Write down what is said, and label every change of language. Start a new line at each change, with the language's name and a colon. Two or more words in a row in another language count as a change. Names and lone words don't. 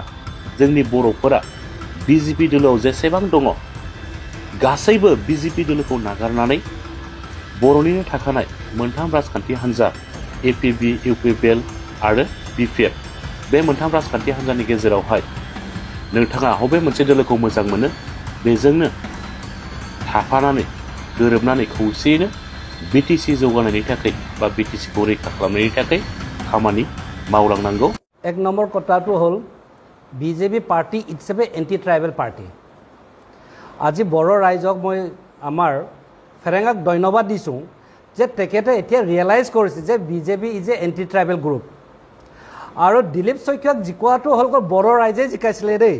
Bodo: जोंनि बर'फोरा बिजेपि दोलोआव जेसेबां दङ गासैबो बिजेपि दोलोखौ नागारनानै बर'निनो थाखानाय मोनथाम राजखान्थि हान्जा एपिबि, इउपिपिएल आरो बिपिएफ बे मोनथाम राजखान्थि हान्जानि गेजेरावहाय नोंथाङा बबे मोनसे दोलोखौ मोजां मोनो बेजोंनो थाफानानै गोरोबनानै खौसेयैनो बिटिसि जौगानायनि थाखाय बा बिटिसिखौ रैखा खालामनायनि थाखाय खामानि मावलांनांगौ।
Assamese: 1 নম্বৰ কথাটো হ'ল বিজেপি পাৰ্টি
English: it's a anti tribal party.
Assamese: আজি বড়ো ৰাইজক মই আমাৰ ফেৰেঙাক ধন্যবাদ দিছোঁ যে তেখেতে এতিয়া ৰিয়েলাইজ কৰিছে যে বিজেপি
English: is a anti tribal group.
Assamese: আৰু দিলীপ শইকীয়াক জিকোৱাটো হ'ল বড়ো ৰাইজে জিকাইছিলে দেই।